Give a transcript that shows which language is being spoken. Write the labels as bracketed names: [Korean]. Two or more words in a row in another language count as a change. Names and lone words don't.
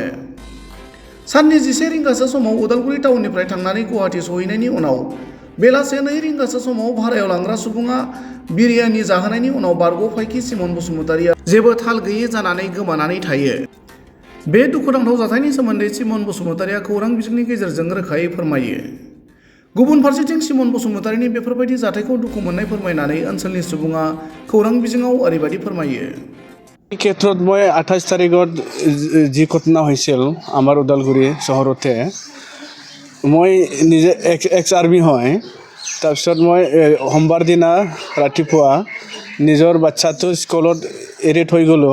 [Bodo] साननि 11 रिंगासो समाव उदालगुरि टाउननिफ्राय थांनानै गुवाहाटी सहैनायनि उनाव बेलासे 2 रिंगासो समाव भारायाव लांग्रा सुबुङा बिरियानि जाहोनायनि उनाव बारग' फाइखि सिमन बसुमतारीया जेबो थाल गैयै जानानै गोमानानै थायो। बे दुखुनांथाव जाथायनि सोमोन्दै सिमन बसुमतारीया खौरां बिजोंनि गेजेरजों रोखायै फोरमायो। गुबुन फारसेथिं सिमन बसुमतारीनि बेफोरबायदि जाथायखौ दुखु मोननाय फोरमायनानै ओनसोलनि सुबुङा खौरां बिजोङाव ओरैबायदि फोरमायो। [Assamese] এই ক্ষেত্ৰত মই 28 তাৰিখত যি ঘটনা হৈছিল আমাৰ ওদালগুৰি চহৰতে, মই নিজে [English] ex army [Assamese] হয়। তাৰপিছত মই সোমবাৰ দিনা ৰাতিপুৱা নিজৰ বাচ্চাটো স্কুলত এৰি থৈ গ'লোঁ।